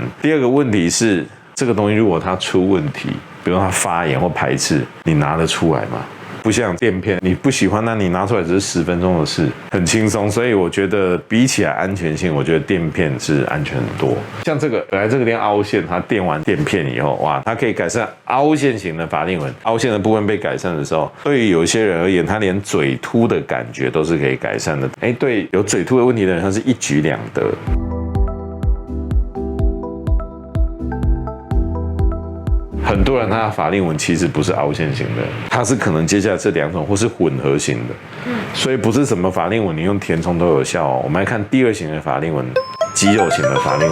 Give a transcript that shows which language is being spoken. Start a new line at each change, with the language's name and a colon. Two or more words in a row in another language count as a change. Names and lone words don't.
Chinese: 第二個問題是，這個東西如果它出問題，比如它發炎或排斥，你拿得出來嗎？不像墊片，你不喜歡，那你拿出來只是10分鐘的事，很輕鬆。所以我覺得比起來安全性，我覺得墊片是安全很多。像這個本來這個地方凹陷，它墊完墊片以後，哇，它可以改善凹陷型的法令紋。凹陷的部分被改善的時候，對於有些人而言，他連嘴凸的感覺都是可以改善的。對有嘴凸的問題的人，他是一舉兩得。很多人他的法令紋其實不是凹陷型的，它是可能接下來這2種或是混合型的，所以不是什麼法令紋你用填充都有效哦。我們來看第2型的法令紋，肌肉型的法令紋。